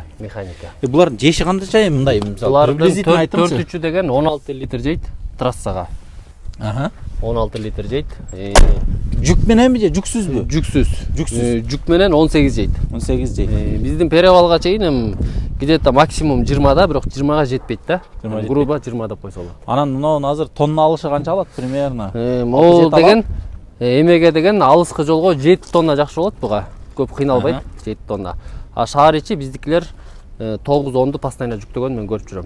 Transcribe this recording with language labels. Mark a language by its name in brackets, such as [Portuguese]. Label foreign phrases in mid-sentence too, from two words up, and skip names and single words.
[Kyrgyz] Механика. Булардын жеши кандайча мындай, мисалы, Булардын 4-3 деген 16 литр жейт трассага. 16 литр жейт. Жүк мененби же жүксүзбү? Жүксүз. Жүксүз. Жүк менен 18 жейт. 18 жейт. Биздин перевалга чейин [Russian] где-то максимум [Kyrgyz] 20 да, бирок 20га жетпейт да. Грубо 20 деп койсо болот. Анан мынау азыр тонна алышы канча алат примерно? Могул деген эмеге деген алыскы жолго 7 тонна жакшы болот буга. Көп кыйналбайт, 7 тонна. А шаар ичи биздикилер 9-10ду постоянно жүктөгөн мен көрүп жүрөм.